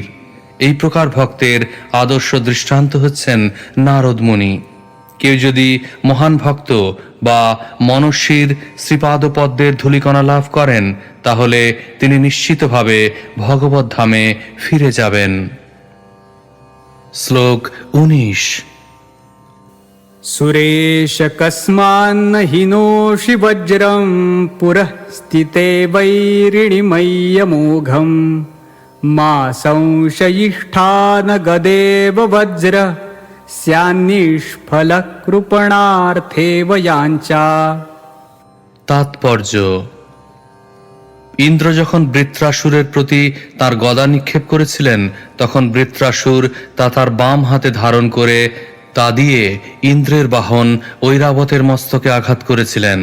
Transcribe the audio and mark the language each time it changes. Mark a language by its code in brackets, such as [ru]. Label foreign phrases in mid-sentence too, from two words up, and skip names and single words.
[bn] এই প্রকার ভক্তের আদর্শ দৃষ্টান্ত হচ্ছেন নারদ মুনি। কেউ যদি মহান ভক্ত বা মনস্বীর শ্রীপাদপদ্মের ধূলিকণা লাভ করেন, তাহলে তিনি নিশ্চিতভাবে ভগবত ধামে ফিরে যাবেন। শ্লোক 19। [sa] सुरेश कस्मान्न हिनोषि वज्रं पुरः स्थिते वैरिणिमय्यमोघम् मा संशयिष्ठान गदेव वज्र स्यान्निष्फलकृपणार्थे वयाञ्चा। [bn] তাৎপর্য: ইন্দ্র যখন বৃত্রাসুরের প্রতি তার গদা নিক্ষেপ করেছিলেন, তখন বৃত্রাসুর তা তার বাম হাতে ধারণ করে তা দিয়ে ইন্দ্রের বাহন ঐরাবতের মস্তকে আঘাত করেছিলেন।